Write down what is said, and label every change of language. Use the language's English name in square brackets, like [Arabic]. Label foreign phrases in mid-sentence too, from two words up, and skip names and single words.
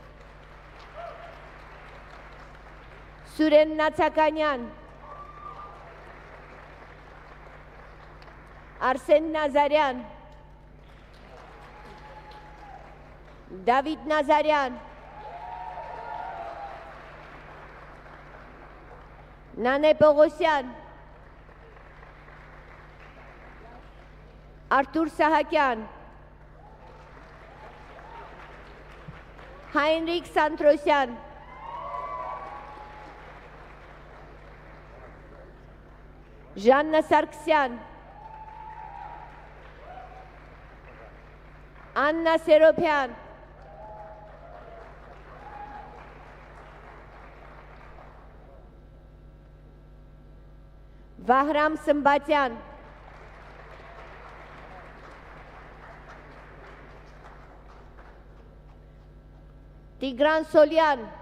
[Armenian] Սուրեն Նացականյան, Արսեն Նազարյան, Դավիթ Նազարյան, Նանե Պողոսյան, Artur Sahakyan, Heinrich Santrosyan, Жанна Sargsyan, Anna Seropyan, Vahram Sambatyan, Tigran Solyan,